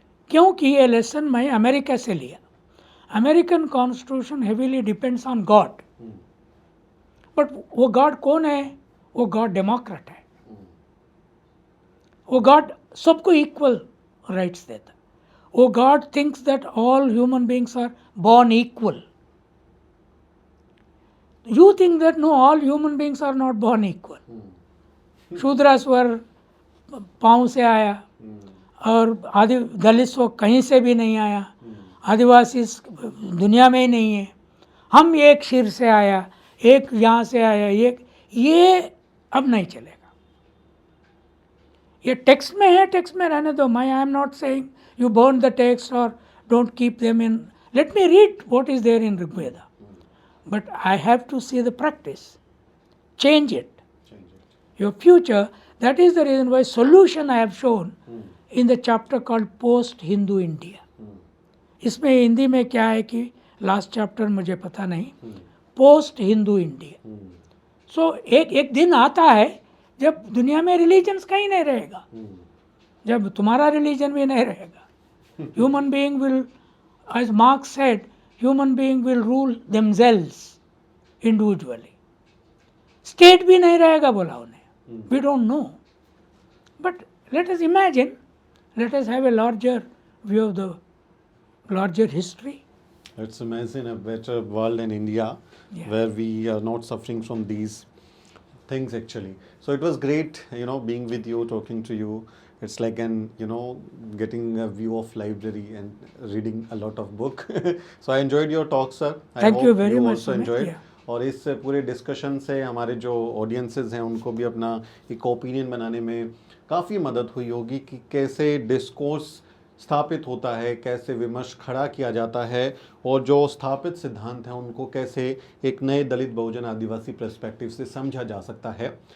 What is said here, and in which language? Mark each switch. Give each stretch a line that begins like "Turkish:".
Hindi: क्योंकि ये लेसन मैं अमेरिका से लिया।
English: American constitution heavily depends on God,
Hindi: but वो गॉड कौन है? वो गॉड डेमोक्रेट है। वो गॉड सबको इक्वल राइट्स देता है।
English: वो God thinks that all human beings are born equal. You think that no, all human beings are not born equal.
Hindi: Shudras वर पाँव से आया और आदि दलित वो कहीं से भी नहीं आया, आदिवासी दुनिया में ही नहीं है। हम एक सिर से आया, एक यहाँ से आया, एक ये अब नहीं चलेगा। ये टेक्स्ट में है, टेक्स्ट में रहने दो। मैं
English: I am not saying you burn the text और don't keep them in, let me read what is there in Rigveda, but I have to see the practice, change it, your future. That is the reason why solution I have shown in the chapter called post Hindu India.
Hindi: इसमें हिंदी में क्या है कि last chapter मुझे पता नहीं, post Hindu India. सो एक दिन आता है जब दुनिया में रिलीजन्स कहीं नहीं रहेगा, जब तुम्हारा रिलीजन भी नहीं रहेगा।
English: Human being will, as Marx said, human being will rule themselves individually.
Hindi: State भी नहीं रहेगा बोला उन्हें।
English: We don't know, but let us imagine, let us have a larger view of the larger history. Let's imagine a better world in India, where we are not suffering from these things actually. So it was great, being with you, talking to you. It's like getting a view of library and reading a lot of book. So I enjoyed your talk, sir. Thank you very much. Also enjoyed.
Hindi: और इस पूरे discussion से हमारे जो audiences हैं उनको भी अपना एक ओपिनियन बनाने में काफ़ी मदद हुई होगी कि कैसे डिस्कोर्स स्थापित होता है, कैसे विमर्श खड़ा किया जाता है और जो स्थापित सिद्धांत हैं उनको कैसे एक नए दलित बहुजन आदिवासी पर्सपेक्टिव से समझा जा सकता है।